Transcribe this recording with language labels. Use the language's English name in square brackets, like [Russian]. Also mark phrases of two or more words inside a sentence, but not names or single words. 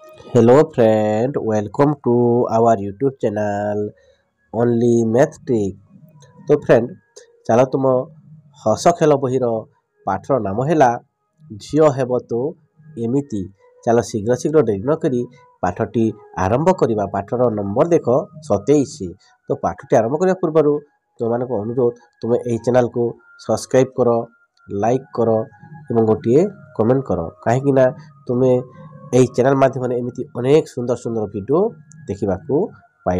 [English] Hello friend, welcome to our YouTube channel Only Math Trick। [Odia] तो फ्रेंड ଚାଲ ତୁମ ହସ ଖେଳ ବହିର ପାଠର ନାମ ହେଲା ଝିଅ ହେବ ତ ଏମିତି। ଚାଲ ଶୀଘ୍ର ଶୀଘ୍ର ଡେରି ନ କରି ପାଠଟି ଆରମ୍ଭ କରିବା। ପାଠର ନମ୍ବର ଦେଖ 27। ତ ପାଠଟି ଆରମ୍ଭ କରିବା ପୂର୍ବରୁ ତୁମମାନଙ୍କୁ ଅନୁରୋଧ ତୁମେ ଏହି ଚ୍ୟାନେଲକୁ ସବସ୍କ୍ରାଇବ୍ କର, ଲାଇକ୍ କର ଏବଂ ଗୋଟିଏ କମେଣ୍ଟ କର, କାହିଁକି ନା ତୁମେ ଏହି ଚ୍ୟାନେଲ ମାଧ୍ୟମରେ ଏମିତି ଅନେକ ସୁନ୍ଦର ସୁନ୍ଦର ଭିଡ଼ିଓ ଦେଖିବାକୁ ପାଇବ।